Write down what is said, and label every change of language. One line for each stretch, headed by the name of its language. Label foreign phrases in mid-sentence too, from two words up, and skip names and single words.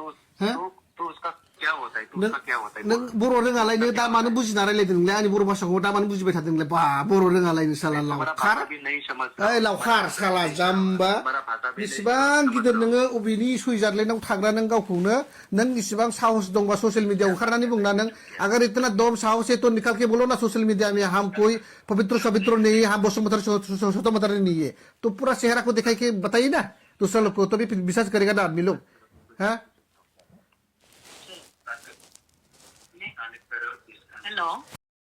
Bodo: नों बर' रोङालायनो दा मानो बुजिना रायलायदों नोंलाय? आंनि बर' भाषाखौ दा मानो बुजिबाय थादों नोंलाय? बा बर' रोङालायनो साला लावखार। ओइ लावखार साला जाम्बा, बेसेबां गिदिर नोङो अबेनि सुइजारलेण्डआव थाग्रा नों गावखौनो? नों इसेबां साहस दंबा ससियेल मिडियाआव ओंखारनानै बुंना नों,
Hindi: अगर इतना दम साहस है तो निकाल के बोलो ना सोशल मीडिया में, हम कोई पवित्र नहीं है, हम वसुमधर स्वतंत्र नहीं है। तो पूरा चेहरा को दिखाई के बताइए ना दूसरा लोग को, तो भी विश्वास करेगा ना आदमी लोग। हाँ, हेलो।